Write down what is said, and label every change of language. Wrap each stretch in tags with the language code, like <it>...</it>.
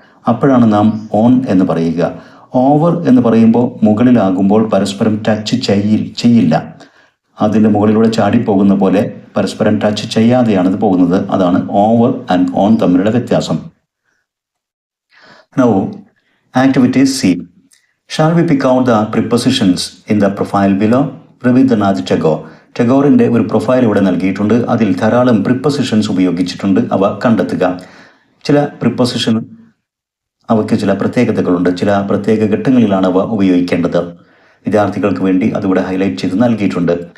<ml>അപ്പോഴാണ് നാം ഓൺ എന്ന് പറയുക. ഓവർ എന്ന് പറയുമ്പോൾ മുകളിലാകുമ്പോൾ പരസ്പരം ടച്ച് ചെയ്യില്ല. അതിൻ്റെ മുകളിലൂടെ ചാടിപ്പോകുന്ന പോലെ പരസ്പരം ടച്ച് ചെയ്യാതെയാണ് ഇത് പോകുന്നത്. അതാണ് ഓവർ ആൻഡ് ഓൺ തമ്മിലുള്ള വ്യത്യാസം.</ml> <en>Now, activity C. Shall we pick out the prepositions in the profile below? Rabindranath Tagore.</en> <ml>ടെഗോറിൻ്റെ ഒരു പ്രൊഫൈൽ ഇവിടെ നൽകിയിട്ടുണ്ട്. അതിൽ ധാരാളം പ്രിപ്പൊസിഷൻസ് ഉപയോഗിച്ചിട്ടുണ്ട്. അവ കണ്ടെത്തുക. ചില പ്രിപ്പൊസിഷൻ അവയ്ക്ക് ചില പ്രത്യേകതകളുണ്ട്. ചില പ്രത്യേക ഘട്ടങ്ങളിലാണ് അവ ഉപയോഗിക്കേണ്ടത്. വിദ്യാർത്ഥികൾക്ക് വേണ്ടി അതിവിടെ ഹൈലൈറ്റ് ചെയ്ത് നൽകിയിട്ടുണ്ട്.</ml>